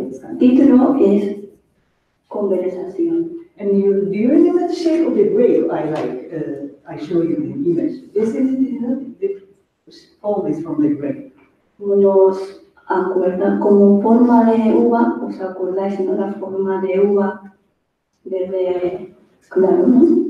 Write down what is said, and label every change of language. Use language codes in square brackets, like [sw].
[es] El título es Conversación. [en] And do you remember the shape of the grape I like? I show you the image. This is the form is from the grape. [es] Nos acuerda como forma de uva, ¿os acordáis, no? La forma de uva verde claro, ¿no?